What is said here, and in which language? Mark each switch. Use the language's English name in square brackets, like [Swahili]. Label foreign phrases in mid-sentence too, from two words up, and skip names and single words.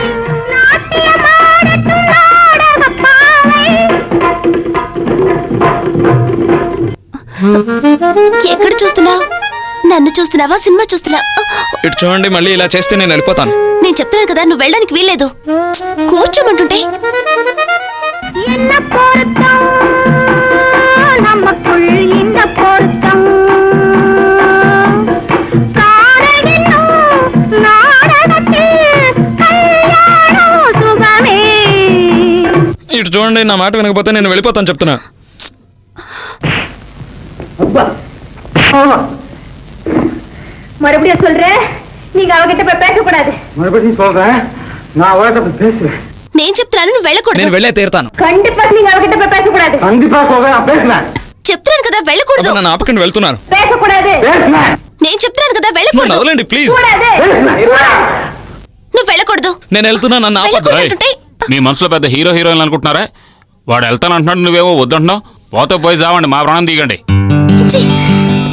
[Telugu] ఎక్కడ చూస్తున్నావు? నన్ను చూస్తున్నావా సినిమా చూస్తున్నావా? ఇటు చూడండి, మళ్ళీ ఇలా చేస్తే నేను వెళ్ళిపోతాను. నేను చెప్తున్నాను కదా, నువ్వు వెళ్ళడానికి వీల్లేదు. కూర్చోమంటుంటే. [Tamil] இந்த பொருத்தம் நமக்குள் இந்த பொருத்தம் காதல் என்னும் நாடகத்தில் கல்யாணம் சுகமே. [Telugu] ఇటు చూడండి, నా మాట వినకపోతే నేను వెళ్ళిపోతాను చెప్తున్నా. [Tamil] மறுபடியும் சொல்றேன், நீங்க அவகிட்ட போய் பேசக்கூடாது. மறுபடியும் சொல்றேன், நான் அவகிட்ட பேசுவேன். [Telugu] నేను చెప్తున్నాను, నువ్వు వెళ్ళకూడదు. నేను వెళ్ళే తీరుతాను. [Tamil] கண்டிப்பா நீங்க அவகிட்ட போய் பேசக்கூடாது. கண்டிப்பா சொல்றேன், நான் பேசுவேன். [Telugu] చెప్తున్నాను కదా వెళ్ళకూడదు. అబ్బా, నన్ను ఆపకండి, వెళ్తున్నాను. [Tamil] பேசக்கூடாது. பேசுவேன். [Telugu] నేను చెప్తున్నాను కదా నన్ను వెళ్ళకూడదు. వదలండి ప్లీజ్. [Tamil] கூடாது. [Telugu] నువ్వు వెళ్ళకూడదు. నేను వెళ్తున్నా, నన్ను ఆపద్దు. వెళ్ళకూడదు అంటుంటే. మీ మనసులో పెద్ద హీరో హీరోయిన్ అనుకుంటున్నారా? వాడు వెళ్తానంటున్నాడు, నువ్వేమో వద్దంటున్నావు. పోతే పోయి చావండి, మా ప్రాణం తీయకండి. ఛీ!